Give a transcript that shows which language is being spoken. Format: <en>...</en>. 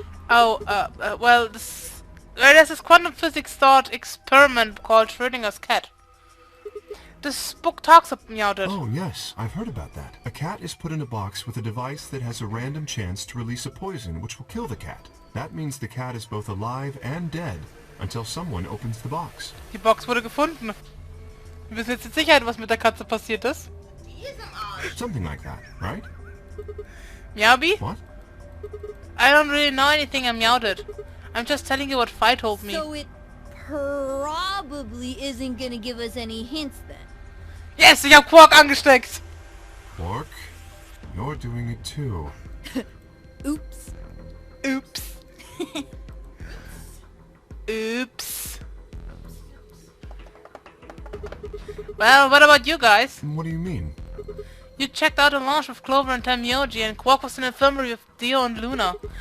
<en>Oh, well, there's this quantum physics thought experiment called Schrödinger's cat. This book talks about it. Oh, yes, I've heard about that. A cat is put in a box with a device that has a random chance to release a poison which will kill the cat. That means the cat is both alive and dead until someone opens the box.</en> <de>Die Box wurde gefunden. Wir wissen jetzt mit Sicherheit, was mit der Katze passiert ist.</de> <en>Something like that, right? Meowby? What? I don't really know anything I meowed it. I'm just telling you what Phi told me. So it probably isn't gonna give us any hints then.</en> <de>Yes, ich hab Quark angesteckt!</de> <en>Quark, you're doing it too. Oops. Oops. Oops. Well, what about you guys? What do you mean? You checked out the launch with Clover and Tamioji, and Quark was in the infirmary with Dio and Luna.</en>